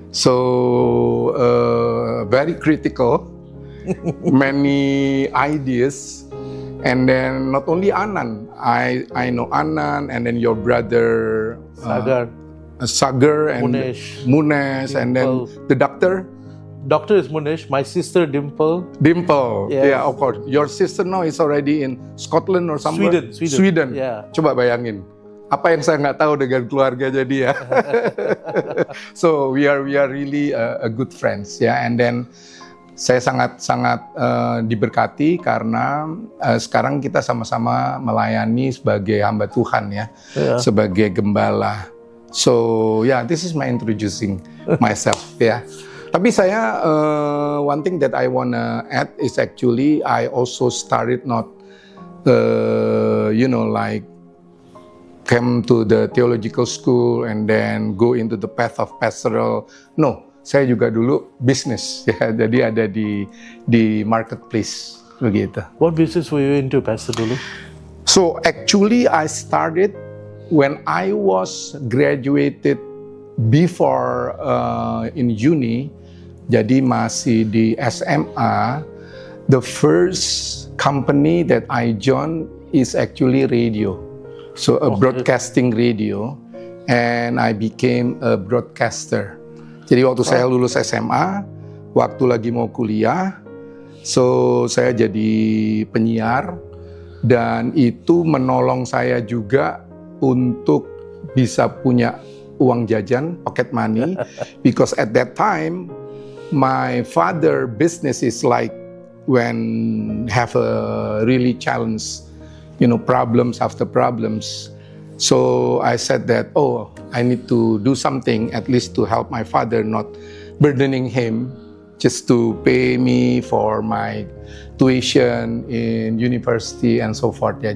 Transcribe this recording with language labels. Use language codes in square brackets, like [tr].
[en] So very critical, many ideas, and then not only Anan, I know Anan, and then your brother Sagar and Munesh, and then the doctor. Doctor is Munesh, my sister Dimple. Yeah, of course. Your sister now is already in Scotland or somewhere. Sweden. Yeah. [id] Coba bayangin. Apa yang saya nggak tahu dengan keluarganya dia. [en] So we are really a good friends, ya. And then [id] saya sangat diberkati karena sekarang kita sama-sama melayani sebagai hamba Tuhan, ya, sebagai gembala. [en] So this is my introducing myself, ya. [id] Tapi saya [en] one thing that I wanna add is actually I also started not like came to the theological school and then go into the path of pastoral. [id] No, saya juga dulu bisnis, ya. Jadi ada di marketplace begitu. [en] What business were you into, Pastor, dulu? So actually I started when I was graduated before in uni. [id] Jadi masih di SMA. [en] The first company that I joined is actually radio. So a broadcasting radio, and I became a broadcaster. [id] Jadi waktu saya lulus SMA, waktu lagi mau kuliah, so saya jadi penyiar, dan itu menolong saya juga untuk bisa punya uang jajan, [en] pocket money, because at that time my father business is like when have a really challenge, problems after problems. So I said that, I need to do something at least to help my father, not burdening him, just to pay me for my tuition in university and so forth ya.